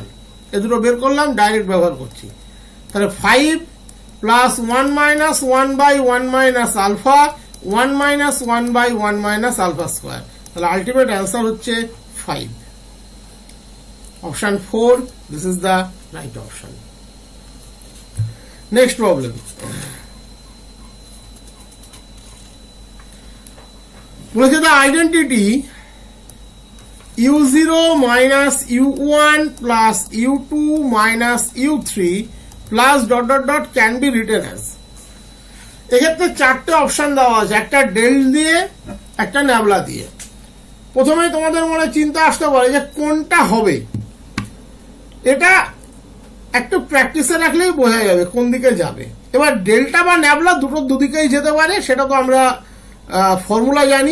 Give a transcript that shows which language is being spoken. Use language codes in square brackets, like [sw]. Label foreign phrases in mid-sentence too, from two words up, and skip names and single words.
[bn] এ দুটো বের করলাম, ডাইরেক্ট ব্যবহার করছি। তাহলে 5 [en] plus 1 minus 1 by 1 minus alpha, 1 minus 1 by 1 minus alpha square, [bn] তাহলে [en] ultimate answer [bn] হচ্ছে 5। [en] option 4, this is the right option. next problem, বলেছে the identity u0 minus u1 plus u2 minus u3 plus dot dot dot can be written as। [bn] এক্ষেত্রে চারটে অপশন দেওয়া আছে, একটা ডেল দিয়ে, একটা ন্যাবলা দিয়ে। প্রথমে তোমাদের মনে চিন্তা আসতে পারে যে কোনটা হবে, এটা একটু প্র্যাকটিসে রাখলেই বোঝা যাবে কোন দিকে যাবে। এবার ডেল্টা বা ন্যাবলা দুটো দুদিকেই যেতে পারে, সেটা তো আমরা ফর্মুলা জানি।